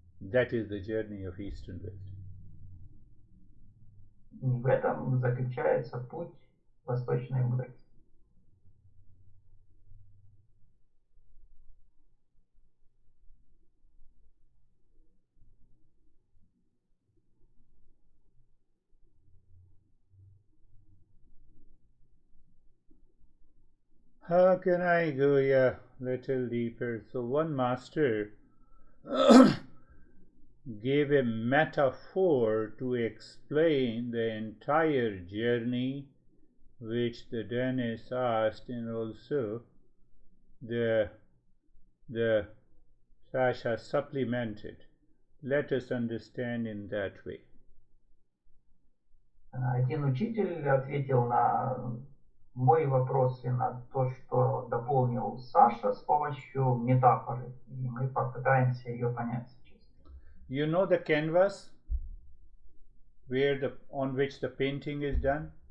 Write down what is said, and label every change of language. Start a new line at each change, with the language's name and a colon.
English: That is the journey of East and West.
Russian: И в этом заключается путь восточной мудрости.
English: How can I go a little deeper? So one master gave a metaphor to explain the entire journey, which the Dennis asked, and also the So I shall supplement it. Let us understand in that way.
Russian: Один учитель ответил на мой вопрос и на то, что дополнил Саша с помощью метафоры. И мы попытаемся ее понять сейчас.
English: You know the canvas on which the painting is done?